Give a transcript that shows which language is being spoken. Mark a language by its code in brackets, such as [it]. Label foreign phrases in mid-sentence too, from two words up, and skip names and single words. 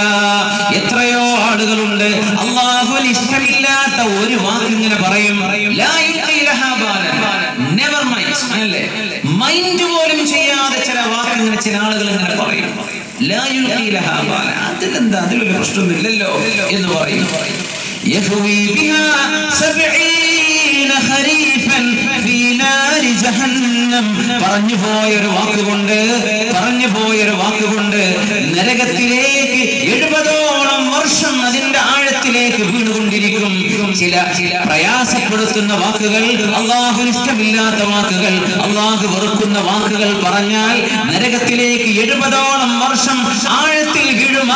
[ml] എത്രയോ ആളുകളുണ്ട് അല്ലാഹുവിന് ഇഷ്ടമില്ലാത്ത ഒരു വാക്ക് ഇങ്ങനെ പറയും. [ar] لا يلقي لها بالا, [en] never mind, [ar] അല്ലേ? [ml] മൈൻഡ് പോലും ചെയ്യാതെ ചില വാക്ക് ഇങ്ങനെ ചില ആളുകൾ ഇങ്ങനെ പറയും. [ar] لا يلقي لها بالا, [ml] അതിലെന്താ, അതിലൊരു പ്രശ്നമില്ലല്ലോ എന്ന് പറയും. [ar] يهوي بها 70 خريفا في نار جهنم. [ml] പറഞ്ഞു പോയൊരു വാക്കുകൊണ്ട് നരകത്തിലേക്ക് 70ഓളം വർഷം അതിന്റെ ആഴത്തിലേക്ക് വീണുകൊണ്ടിരിക്കും. ചില പ്രയാസപ്പെടുത്തുന്ന വാക്കുകൾ, അല്ലാഹുവിന് ഇഷ്ടമില്ലാത്ത വാക്കുകൾ, അല്ലാഹു വെറുക്കുന്ന വാക്കുകൾ പറഞ്ഞാൽ നരകത്തിലേക്ക് 70ഓളം വർഷം ആഴത്തിൽ വീഴുമാ.